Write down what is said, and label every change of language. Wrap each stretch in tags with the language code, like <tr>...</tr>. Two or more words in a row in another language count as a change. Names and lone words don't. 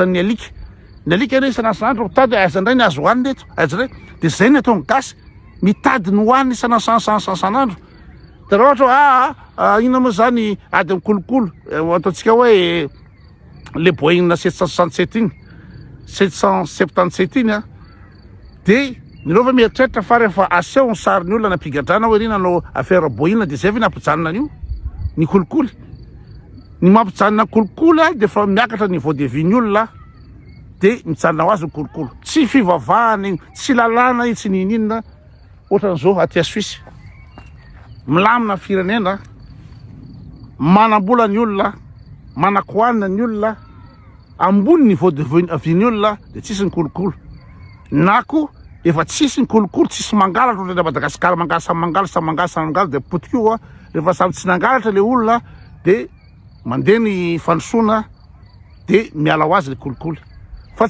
<mg>ny alika re isan'andro tady aiza indray ny azo hoanina eto aiza re de zay ny atao ny gasy mitady ny hoanina isan'andro de raha ohatra ina moa zany ady amin'ny kolokolo ataontsika hoe le Boeing 767 iny 777 iny de nireo fa mieritreritra fa rehefa aseho ny sariny olona nampigadrana hoe ry nanao affaire Boeing de zay ve nampijanona an'io ny kolokolo ny mampijanona kolokolo de fa miakatra</mg> <fr>niveau de vie</fr> <mg>ny olona de mijanona ho azy ny kolokolo tsy fivavahany tsy lalàna tsy ninina ohatran'izao aty Suisse milamina firenena manambola ny olona manakoanina ny olona ambony</mg> <fr>niveau de vie</fr> <mg>ny olona de tsisy ny kolokolo nako efa tsisy ny kolokolo tsisy mangalatra ohatran'ny Madagasikara mangala de potikio rehefa samy tsy nangalatra le olona de mandeha ny fandrosoana de miala ho azy le kolokolo fa</mg>